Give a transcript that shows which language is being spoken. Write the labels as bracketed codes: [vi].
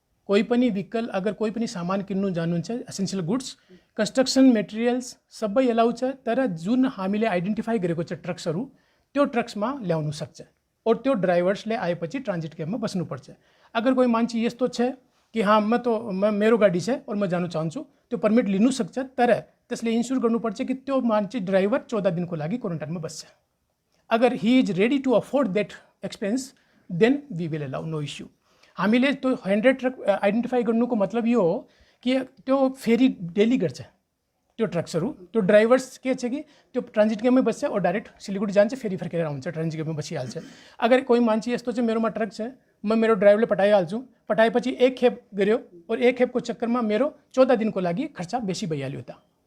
[ne] कोही पनि व्हिकल अगर कोही पनि सामान किन्नु जानुहुन्छ, एसेन्सियल गुड्स, कन्स्ट्रक्सन मेटेरियल्स सबै एलाउ छ, तर जुन हामीले आइडेन्टिफाई गरेको छ ट्रक्सहरू त्यो ट्रक्समा ल्याउनु सक्छ, [hi] और [ne] त्यो ड्राइभर्सले आएपछि ट्रान्जिट क्याबमा बस्नुपर्छ। अगर कोही मान्छे यस्तो छ कि हाँ मेरो गाडी छ [hi] और [ne] म जानु चाहन्छु, त्यो पर्मिट लिनु सक्छ, तर त्यसले इन्स्योर गर्नुपर्छ कि त्यो मान्छे ड्राइभर 14 दिनको लागि क्वारेन्टाइनमा बस्छ। [en] अगर he is ready to afford that expense then we will allow, no issue. [ne] हामीले त्यो 100 ट्रक आइडेन्टिफाई गर्नुको मतलब यो हो कि त्यो फेरि डेली गर्छ त्यो ट्रक्सहरू। त्यो ड्राइभर्स के छ कि त्यो ट्रान्जिट गेममै बस्छ [hi] और [ne] डाइरेक्ट सिलगढी जान्छ, फेरि फर्केर आउँछ, ट्रान्जिट गेममै बसिहाल्छ। अगर कोही मान्छे यस्तो चाहिँ मेरोमा ट्रक छ, म मेरो ड्राइभरले पठाइहाल्छु, पठाएपछि एक खेप गऱ्यो [hi] और [ne] एक खेपको चक्करमा मेरो 14 दिनको लागि खर्चा बेसी भइहाल्यो त।